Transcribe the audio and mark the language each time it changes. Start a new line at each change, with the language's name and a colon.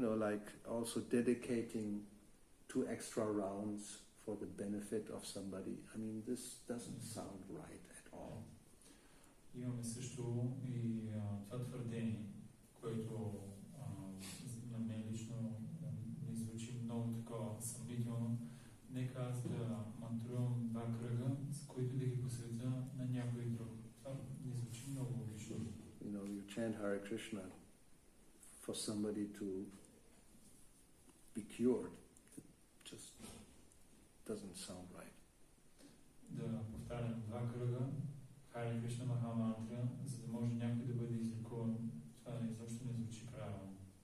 English: Like also dedicating 2 extra rounds for the benefit of somebody. I mean, this doesn't sound right at all.
Bulgarian: Имаме също и това твърдение, което на мен лично ми звучи много такова съмнително. Нека аз да мантрувам 2 кръга, с които да ги посветя на някой друг. Това ми звучи много логично.
English: You chant Hare Krishna for somebody to be cured. It just doesn't sound right.
Bulgarian: Да повтарям 2 кръга Харе Кришна Махамантра, за да може някой да бъде излекуван. Това изобщо не звучи правилно.